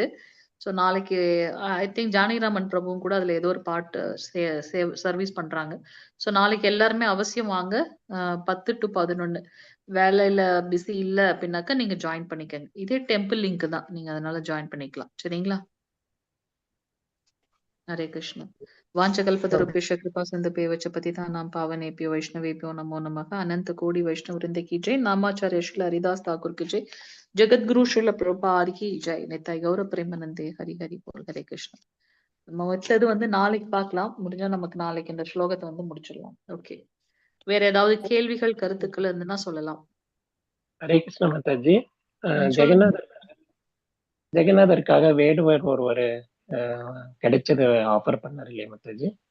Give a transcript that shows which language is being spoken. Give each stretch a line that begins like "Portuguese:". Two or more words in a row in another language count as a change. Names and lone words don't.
Tamil: ஸோ நாளைக்கு
English: I think
Tamil: ஜானகிராமன் பிரபுவும் கூட அதுல ஏதோ ஒரு பாட்டு சர்வீஸ் பண்றாங்க. ஸோ நாளைக்கு எல்லாருமே அவசியம் வாங்க. 10 to 11. வேலையில பிஸி இல்ல அப்படின்னாக்கா நீங்க ஜாயின் பண்ணிக்கங்க. இதே
English: temple link
Tamil: தான். நீங்க அதனால ஜாயின் பண்ணிக்கலாம். சரிங்களா?
Sanskrit: हरे कृष्ण। वाञ्छकल्पतरुभ्यश्च कृपा सिन्धुभ्यश्च पतितानां पावनेभ्यो वैष्णवेभ्यो नमो नमः।
Hindi: अनंत कोटि वैष्णव वृंद की जय। नामाचार्य श्रील हरिदास ठाकुर की जय। जगद्गुरु श्रील प्रभुपाद की जय।
Bangla: निताय गौर प्रेमानंदे हरि हरि बोल।
Sanskrit: हरे कृष्ण।
Tamil: நம்ம வச்சது வந்து நாளைக்கு பார்க்கலாம். முடிஞ்சா நமக்கு நாளைக்கு இந்த ஸ்லோகத்தை வந்து முடிச்சிடலாம். ஓகே. வேற ஏதாவது கேள்விகள் கருத்துக்கள் இருந்துன்னா சொல்லலாம்.
Sanskrit: हरे कृष्ण
Tamil: மாதாஜி. சொல்லுங்க. ஜெகநாதருக்காக வேடுவர் ஒருவர் கிடைச்சது ஆஃபர் பண்ணாரு இல்லையா மாதாஜி?